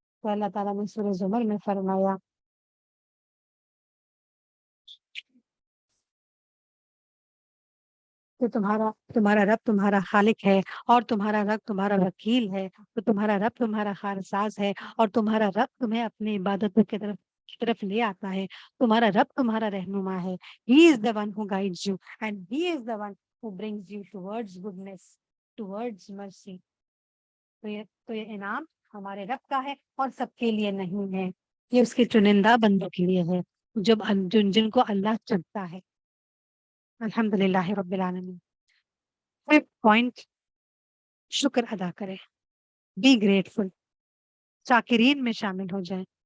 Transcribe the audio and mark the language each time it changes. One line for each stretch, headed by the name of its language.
Urdu: تو اللہ تعالیٰ نے سورہ زمر میں فرمایا کہ تمہارا رب تمہارا خالق ہے، اور تمہارا رب تمہارا وکیل ہے، تو تمہارا رب تمہارا خارساز ہے، اور تمہارا رب تمہیں اپنی عبادتوں کی طرف لے آتا ہے. تمہارا رب تمہارا رہنما ہے.
English: He is the one who guides you and he is the one who brings you towards goodness, towards mercy.
Urdu: تو یہ انعام ہمارے رب کا ہے اور سب کے لیے نہیں ہے، یہ اس کے چنندہ بندوں کے لیے ہے جن کو اللہ چنتا ہے.
Arabic: الحمد للہ رب العالمین.
English: fifth point,
Urdu: شکر ادا کرے،
English: be grateful,
Urdu: شاکرین میں شامل ہو جائیں.